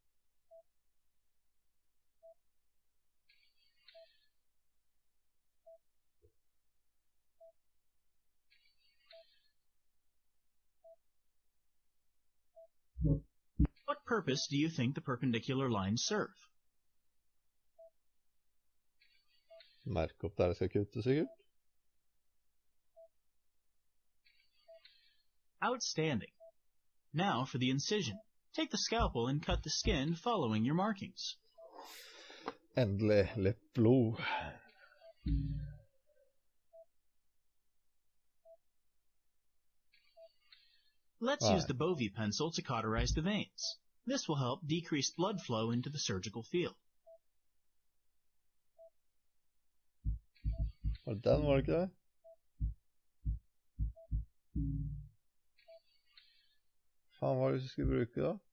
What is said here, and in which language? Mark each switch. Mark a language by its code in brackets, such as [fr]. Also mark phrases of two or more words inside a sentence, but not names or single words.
[en] What purpose do you think the perpendicular lines serve? [no] Merke opp der jeg skal kutte, sikkert. [en] Outstanding. Now for the incision. Take the scalpel and cut the skin following your markings. [no] Endelig litt blod. [en] Let's Right. use the Bovie pencil to cauterize the veins. This will help decrease blood flow into the surgical field. [no] Var det den, var det ikke det? Faen, hva er det vi skulle bruke da?